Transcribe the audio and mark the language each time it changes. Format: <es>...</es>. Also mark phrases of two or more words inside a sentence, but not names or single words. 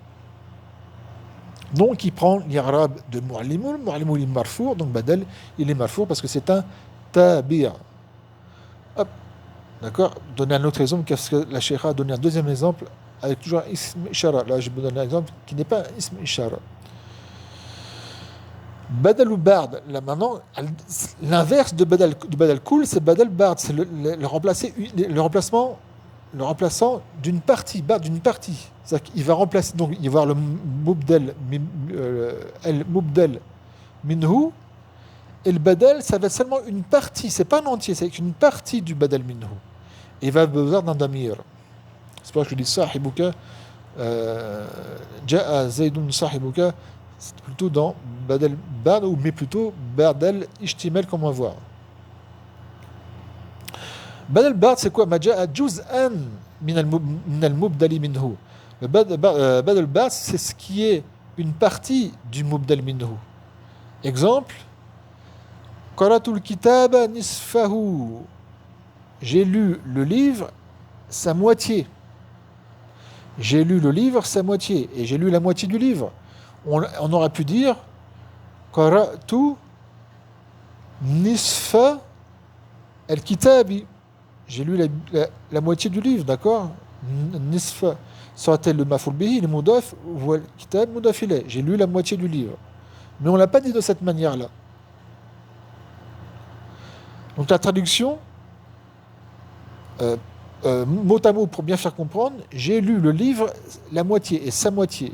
<fr>Donc il prend l'irab de mu'allimu, le mu'allimu il est marfour, donc badal il est marfour parce que c'est un tabi'a. Hop, d'accord? Donner un autre exemple, parce que la Cheikha a donné un deuxième exemple avec toujours un</fr> <ar>اسم إشارة.</ar> <fr>Là je vais vous donner un exemple qui n'est pas un</fr> <ar>اسم إشارة.</ar> <fr>Badal ou bard, là maintenant, l'inverse de</fr> <ar>بدل كل,</ar> <fr>c'est</fr> <ar>بدل بعض,</ar> <fr>c'est le remplaçant d'une partie, d'une partie. C'est-à-dire qu'il va remplacer, donc il va y avoir le</fr> <ar>مبدل منه,</ar> <fr>et le badal, ça va être seulement une partie, c'est pas un entier, c'est une partie du</fr> <ar>بدل منه.</ar> <fr>Et il va besoin d'un damir. C'est pour ça que je dis sahibuka,</fr> <ar>جاء زيد صاحبك,</ar> <fr>c'est plutôt dans</fr> <ar>بدل بعض,</ar> <fr>mais plutôt</fr> <ar>بدل اشتمال,</ar> <fr>comme on va voir.</fr> <ar>بدل بعض,</ar> <fr>c'est quoi?</fr> <ar>ما جاء جزءا من المبدل منه.</ar> <fr>Le badal bard, c'est ce qui est une partie du</fr> <ar>مبدل منه. Exemple, قرأت الكتاب نصفه.</ar> <fr>J'ai lu le livre sa moitié. J'ai lu le livre sa moitié. Et j'ai lu la moitié du livre. On aurait pu dire</fr> <ar>قرأت نصف الكتاب.</ar> <fr>J'ai lu la moitié du livre, d'accord? Nisfa. Soit-elle le</fr> <ar>مفعول به,</ar> <fr>le mudaf, ou le kitab</fr> <ar>مضاف إليه.</ar> <fr>J'ai lu la moitié du livre. Mais on ne l'a pas dit de cette manière-là. Donc la traduction, mot à mot, pour bien faire comprendre, j'ai lu le livre la moitié et sa moitié.</fr>